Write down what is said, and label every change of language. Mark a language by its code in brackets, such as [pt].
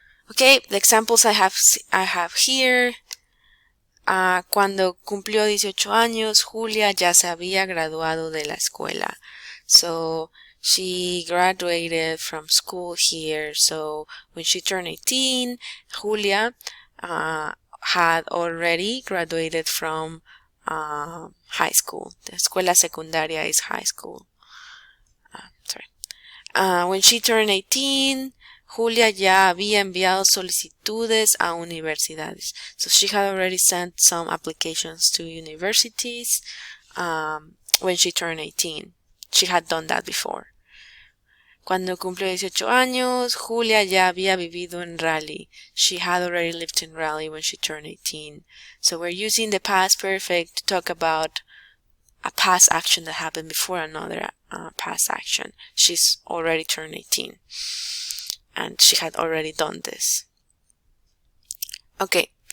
[en] Okay, the examples I have here. [es] Cuando cumplió 18 años, Julia ya se había graduado de la escuela. [en] So she graduated from school here. So when she turned 18, Julia had already graduated from high school. The escuela secundaria is high school. When she turned 18, [es] Julia ya había enviado solicitudes a universidades. [en] So she had already sent some applications to universities when she turned 18. She had done that before. [es] Cuando cumplió 18 años, Julia ya había vivido en Raleigh. [en] She had already lived in Raleigh when she turned 18. So we're using the past perfect to talk about a past action that happened before another past action. She's already turned 18. And she had already done this. Okay.